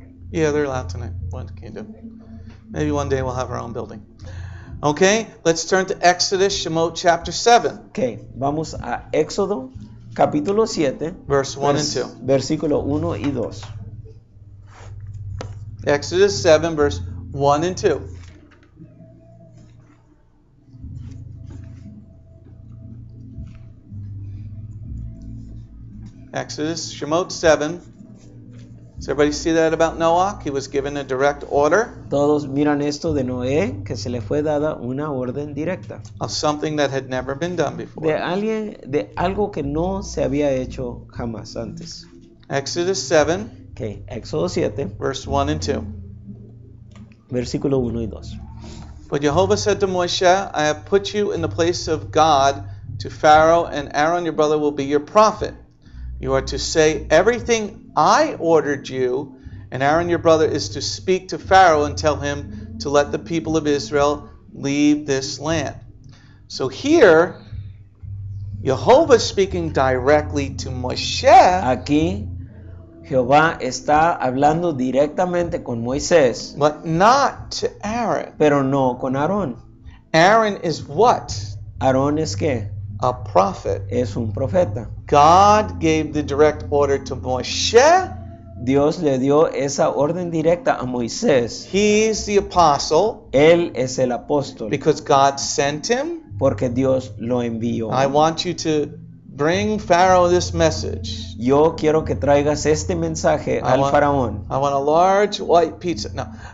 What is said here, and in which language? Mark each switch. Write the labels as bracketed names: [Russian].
[English] Yeah, they're allowed tonight. What can you do? Maybe one day we'll have our own building. Okay, let's turn to Exodus, Shemot chapter 7, [Spanish] Ok, vamos a Éxodo capítulo 7, [English] verse 1 and 2. [Spanish] versículo 1 y 2. [English] Exodus 7, verse 1 and 2. Exodus, Shemot 7. Does everybody see that about Noah? He was given a direct order [Spanish] Todos miran esto de Noé, que se le fue dada una orden directa. [English] of something that had never been done before. [Spanish] De algo que no se había hecho jamás antes. [English] Exodus 7, [Spanish] Ok, Éxodo 7, [English] verse 1 and 2. [Spanish] versículo 1 y 2. [English] But Jehovah said to Moshe, I have put you in the place of God to Pharaoh, and Aaron your brother will be your prophet. You are to say everything I ordered you, and Aaron your brother is to speak to Pharaoh and tell him to let the people of Israel leave this land. So here, Jehovah is speaking directly to Moshe, [Spanish] Aquí Jehová está hablando directamente con Moisés, [English] but not to Aaron. [Spanish] pero no con Aarón. [English] Aaron is what? [Spanish] Aarón es qué? [English] A prophet. [Spanish] Es un profeta. [English] God gave the direct order to Moshe. [Spanish] Dios le dio esa orden directa a Moisés. [English] He's the apostle [Spanish] Él es el apóstol [English] because God sent him. [Spanish] porque Dios lo envió. [English] I want you to bring Pharaoh this message. [Spanish] Yo quiero que traigas este mensaje al faraón. [English] I want a large white pizza. No.